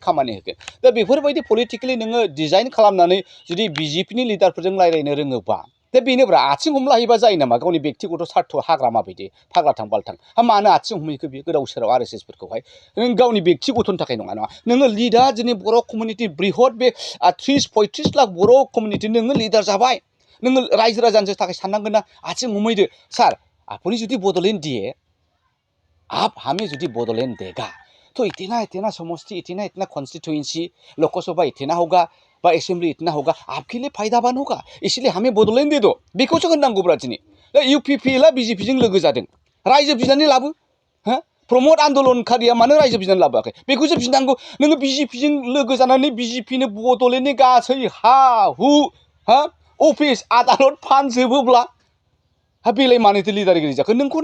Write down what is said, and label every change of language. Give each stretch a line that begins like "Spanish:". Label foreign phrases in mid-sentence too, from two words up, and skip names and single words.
Bodo: खामानि होगोन दा बेफोरबायदि पलिटिकेलि नोङो डिजाइन खालामनानै जुदि BJPनि लिडारफोरजों रायज्लायनो रोङोबा दा बेनोब्रा आथिं हमलायोबा जायो नामा गावनि बेक्तिगत स्वार्थ हाग्रामा बायदि फाग्लाथां बालथां मानो आथिं हमहैखो बियो गोदाव सोराव RSSफोरखौहाय नों गावनि बेक्तिगतनि थाखाय नङा नोङो लिडार जोंनि बर' कमिउनिटि बृहत बे 30-35 लाख बर' कमिउनिटि नोङो लिडार जाबाय नोङो रायजो राजानि थाखाय साननांगोन ना आथिं हमहैदो सार
Assamese: আপুনি যদি বড়'লেণ্ড দিয়ে
Hindi: आप हमें যদি बड'लेण्ड देगा तो इतना समष्टि इतना कॉन्स्टिट्यूएंसी लोकसभा इतना होगा बा असेंबली इतना होगा आपके लिए फायदाबान होगा इसलिए हमें बड'लेण्ड दे दो
Bodo: बेखौसो होननांगौब्रा दिनै UPPला BJPजों लोगो जादों रायजो बिनानै लाबो प्रमोद आन्दलनकारिया मानो रायजो बिनानै लाबोआखै बेखौसो बिनांगौ नोङो BJPजों लोगो जानानै BJPनो बड'लेण्डनि गासै हा हु अफिस आदालत फानजोबोब्ला बेलाय मानोथो लिडारगिरि जाखो नोंखौ